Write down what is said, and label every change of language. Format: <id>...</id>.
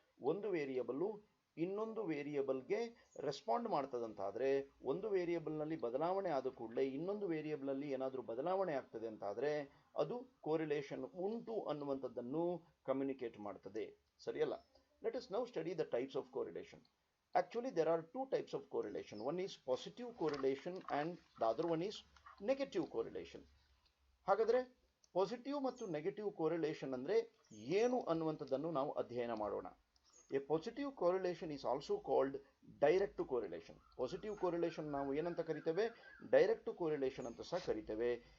<kn>ಒಂದು ವೇರಿಯಬಲ್ ಇನ್ನೊಂದು ವೇರಿಯಬಲ್ಗೆ ರೆಸ್ಪಾಂಡ್ ಮಾಡ್ತದಂತಾದ್ರೆ, ಒಂದು ವೇರಿಯಬಲ್ನಲ್ಲಿ ಬದಲಾವಣೆ ಆದ ಕೂಡಲೇ ಇನ್ನೊಂದು ವೇರಿಯಬಲ್ನಲ್ಲಿ ಏನಾದರೂ ಬದಲಾವಣೆ ಆಗ್ತದೆ ಅಂತಾದ್ರೆ ಅದು ಕೋರಿಲೇಷನ್ ಉಂಟು ಅನ್ನುವಂಥದ್ದನ್ನು ಕಮ್ಯುನಿಕೇಟ್ ಮಾಡ್ತದೆ.</kn> <en>ಸರಿಯಲ್ಲ? Let us now study the types of correlation. Actually, there are two types of correlation. One is positive correlation and the other one is negative correlation.</en> <kn>ಹಾಗಾದ್ರೆ ಪಾಸಿಟಿವ್ ಮತ್ತು ನೆಗೆಟಿವ್ ಕೋರಿಲೇಷನ್ ಅಂದ್ರೆ ಏನು ಅನ್ನುವಂಥದ್ದನ್ನು ನಾವು ಅಧ್ಯಯನ ಮಾಡೋಣ.</kn> <en>A positive correlation is also called direct correlation.</en> <kn>Positive correlation ನಾವು ಏನಂತ ಕರಿತೇವೆ? ಡೈರೆಕ್ಟ್ ಕೋರಿಲೇಷನ್ ಅಂತ ಸಹ ಕರಿತೇವೆ.</kn>